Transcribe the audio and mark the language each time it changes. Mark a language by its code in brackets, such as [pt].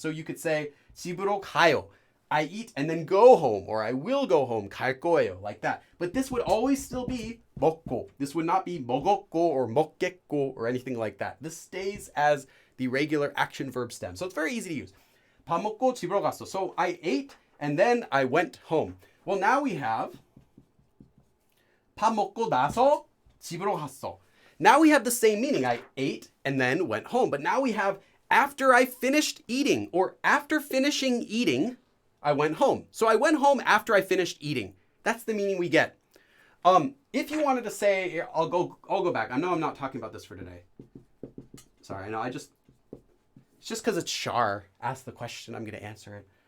[en] So you could say [ko] 집으로 가요. [en] I eat and then go home, or I will go home, [ko] 갈 거예요, [en] like that. But this would always still be 먹고. This would not be [ko] 먹었고 [en] or [ko] 먹겠고 [en] or anything like that. This stays as the regular action verb stem. So it's very easy to use. [ko] 밥 먹고 집으로 갔어. [en] So I ate and then I went home. Well, now we have [ko] 밥 먹고 나서 집으로 갔어. [en] Now we have the same meaning. I ate and then went home. But now we have after I finished eating, or after finishing eating, I went home. So I went home after I finished eating. That's the meaning we get. If you wanted to say, I'll go back. I know I'm not talking about this for today. Sorry, I know it's just because it's Shar asked the question, I'm going to answer it.